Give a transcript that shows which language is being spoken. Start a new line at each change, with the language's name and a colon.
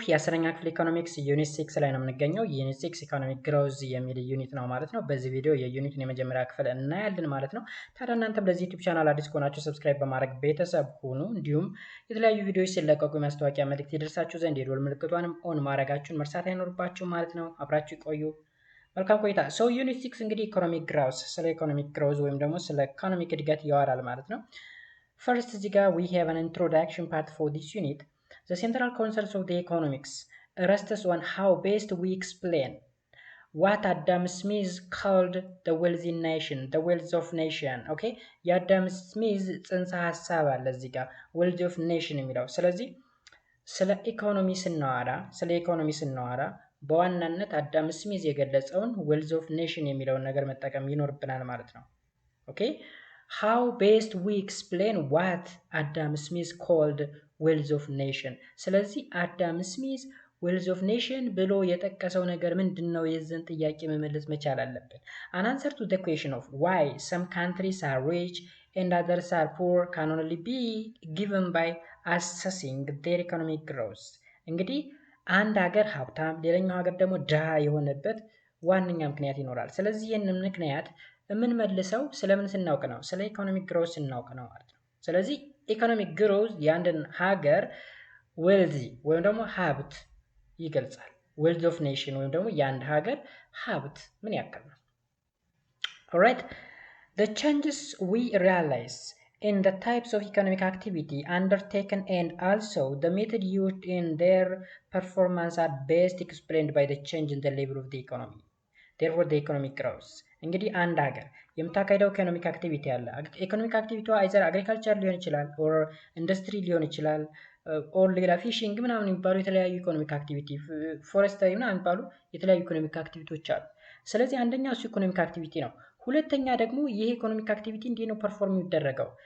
Amharic: የአስረኛ ክፍል ኢኮኖሚክስ ዩኒት 6 ላይ ነው የምንገኘው። ዩኒት 6 ኢኮኖሚክ ግሮዝ የሚል ዩኒት ነው ማለት ነው። በዚህ ቪዲዮ የዩኒቱን የመጀመሪያ ክፍል እናያለን ማለት ነው። ታዲያ እናንተም ለዚህ ዩቲዩብ ቻናል አዲስ ከሆናችሁ ሰብስክራይብ በማድረግ ቤተሰብ ሁኑ። እንዲሁም የተለያዩ ቪዲዮዎች ሲለቀቁ የማስታወቂያ መልእክት ይደርሳችሁ ዘንድ የደወል ምልክቷንም ኦን ማድረጋችሁን መርሳት አይኖርባችሁ ማለት ነው። አብራችሁ ይቆዩ። መልካም ቆይታ። ዩኒት 6 እንግዲህ ኢኮኖሚክ ግሮዝ፣ ስለ ኢኮኖሚክ ግሮዝ ወይም ደግሞ ስለ ኢኮኖሚክ እድገት ያወራል ማለት ነው። ፈርስት እዚህ ጋር
English: we have an introduction part for this unit. The central concerns of the economics rests on how best we explain what Adam Smith called the wealthy nation, the wealth of nation. Okay?
Amharic: የአዳም ስሚዝ ጽንሰ ሐሳብ አለ እዚህ ጋር wealth of nation የሚለው። ስለዚህ ስለ ኢኮኖሚ ስናወራ በዋናነት አዳም ስሚዝ የገለጸውን wealth of nation የሚለውን ነገር መጠቀም ይኖርብናል ማለት ነው። ኦኬ?
English: How best we explain what Adam Smith called wealth of nation.
Amharic: ስለዚህ አዳም ስሚዝ wealth of nation ብሎ የጠቀሰው ነገር ምንድነው? የዚህን ጥያቄ መመለስ መቻል አለብን።
English: An answer to the question of why some countries are rich and others are poor can only be given by assessing their economic growth.
Amharic: እንግዲህ አንድ ሀገር ሀብታም ሌላኛው ሀገር ደግሞ ድሃ የሆነበት ዋነኛ ምክንያት ይኖራል። ስለዚህ ይህንን ምክንያት የምንመልሰው ስለምን ስናውቅ ነው? ስለ ኢኮኖሚክ ግሮዝ ስናውቅ ነው ማለት ነው። ስለዚህ ኢኮኖሚክ ግሮዝ የአንድን ሀገር ዌልዚ ወይም ደግሞ ሀብት ይገልጻል። ዌልዝ ኦፍ ኔሽን ወይም ደግሞ የአንድ ሀገር ሀብት ምን ያክል ነው?
English: ኦልራይት the changes we realize in the types of economic activity undertaken and also the method used in their performance are best explained by the change in the level of the economy. Therefore the economic grows.
Amharic: እንግዲህ አንድ ሀገር የምታካሄደው ኢኮኖሚክ አክቲቪቲ አለ። ኢኮኖሚክ አክቲቪቲዋ አይዘር አግሪካልቸር ሊሆን ይችላል ኦር ኢንዱስትሪ ሊሆን ይችላል ኦር ሌላ ፊሽንግ ምናምን የሚባሉ የተለያዩ ኢኮኖሚክ አክቲቪቲ፣ ፎረስተሪ ምናምን የሚባሉ የተለያዩ ኢኮኖሚክ አክቲቪቲዎች አሉ። ስለዚህ አንደኛው እሱ ኢኮኖሚክ አክቲቪቲ ነው። ሁለተኛ ደግሞ ይሄ ኢኮኖሚክ አክቲቪቲ እንዴት ነው ፐርፎርም የሚደረገው?